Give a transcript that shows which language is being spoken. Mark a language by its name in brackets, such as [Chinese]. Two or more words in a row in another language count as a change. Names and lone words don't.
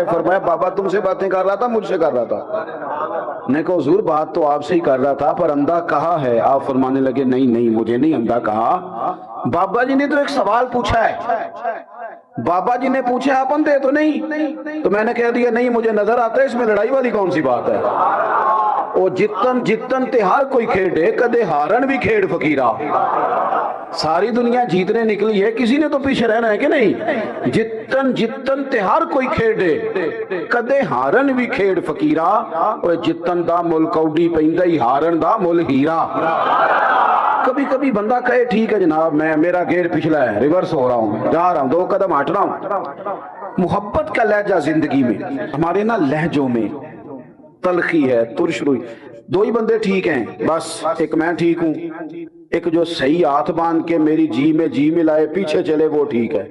[Urdu] فرمایا بابا تم سے باتیں کر رہا تھا مجھ سے کر رہا تھا. نے کہا حضور بات تو آپ سے ہی کر رہا تھا پر اندھا کہا ہے. آپ فرمانے لگے نہیں نہیں مجھے نہیں اندھا کہا، بابا جی نے تو ایک سوال پوچھا ہے. بابا جی نے پوچھا آپ اندھے تو نہیں، تو میں نے کہہ دیا نہیں مجھے نظر آتا ہے. اس میں لڑائی والی کون سی بات ہے؟ [Punjabi] او جتن جتن تے ہر کوئی کھیڑے کدے ہارن بھی کھیڑ فقیرہ. [Urdu] ساری دنیا جیتنے نکلی ہے، کسی نے تو پیچھے رہنا ہے کہ نہیں؟ [Punjabi] جتن جتن تے ہر کوئی کھیڑے کدے ہارن بھی کھیڑ فقیرہ. او جتن دا مل کوڈی پہندہ ہی ہارن دا مل ہیرا. [Urdu] کبھی کبھی بندہ کہے ٹھیک ہے جناب میں میرا گیئر پچھلا ہے، ریورس ہو رہا ہوں، جا رہا ہوں، 2 قدم ہٹ رہا ہوں. محبت کا لہجہ زندگی میں، ہمارے نا لہجوں میں تلخی ہے، ترش روئی. 2 ہی بندے ٹھیک ہیں بس، ایک میں ٹھیک ہوں، ایک جو صحیح ہاتھ باندھ کے میری جی میں جی ملائے پیچھے چلے وہ ٹھیک ہے.